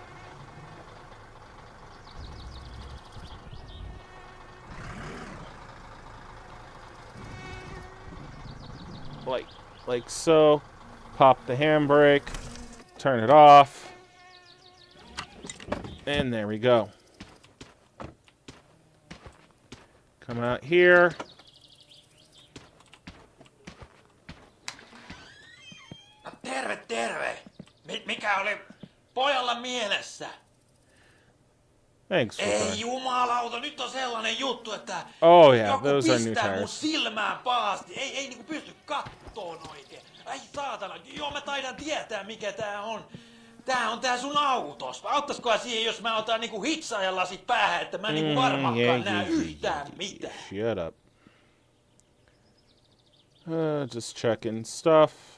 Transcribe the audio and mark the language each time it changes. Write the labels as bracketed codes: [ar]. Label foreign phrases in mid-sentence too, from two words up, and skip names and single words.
[en] Like so. Pop the handbrake. Turn it off. And there we go. Come out here. [fi] Terve, terve. Mikä oli pojalla mielessä? [en] Thanks for [fi] Ei [en] that. [fi] jumalauta, nyt on sellainen juttu, että [en] Oh yeah, [fi] joku [en] those are new [fi] pistää mun [en] tires. [fi] silmään pahasti. Ei niinku pysty kattoon oikein. Ai saatana, joo mä taidan tietää mikä tää on. Tää on tää sun autos. Auttaisikohan siihen, jos mä otan niinku hitsaajan lasit päähän, että mä niinku varmaankaan näe yhtään mitään. [en] Shut up. Just checking stuff.